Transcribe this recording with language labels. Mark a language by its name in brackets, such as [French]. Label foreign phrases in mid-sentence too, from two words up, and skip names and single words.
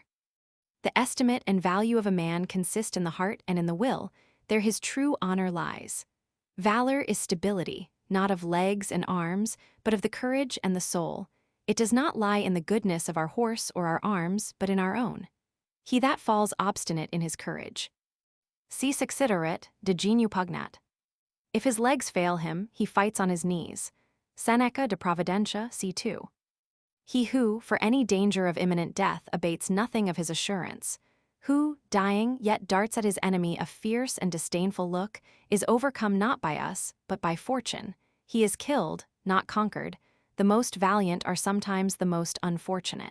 [English] The estimate and value of a man consist in the heart and in the will, there his true honor lies. Valor is stability, not of legs and arms, but of the courage and the soul. It does not lie in the goodness of our horse or our arms, but in our own. He that falls obstinate in his courage. [Latin] Si succiderit, de geniu pugnat. [English] If his legs fail him, he fights on his knees. Seneca de Providentia, c. 2. He who, for any danger of imminent death, abates nothing of his assurance, who, dying, yet darts at his enemy a fierce and disdainful look, is overcome not by us, but by fortune. He is killed, not conquered. The most valiant are sometimes the most unfortunate.